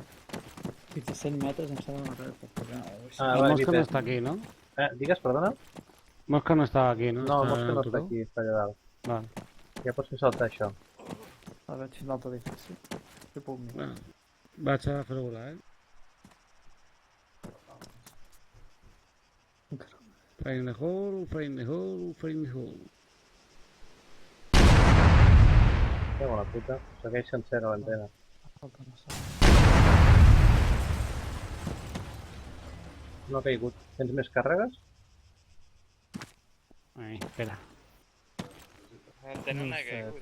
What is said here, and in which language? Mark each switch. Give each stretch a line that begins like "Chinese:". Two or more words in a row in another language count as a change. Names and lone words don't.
Catalan: Fins a 100 metres em sembla una metralla per pujar. El Mosca no està aquí, no? Digues, perdona? Mosca no estava aquí, no? No, el Mosca no està aquí, està allà dalt. Vale. Ja pots fer saltar això. Ara veig l'altre edifici. Que puc mirar. Vaig a fer volar,
English: Fire in the hole, fire in the hole, fire in the hole.
Catalan: Déu la puta, segueix sencera l'antena. No ha caigut. Tens més càrregues? Ai, espera. Tenen una caigut,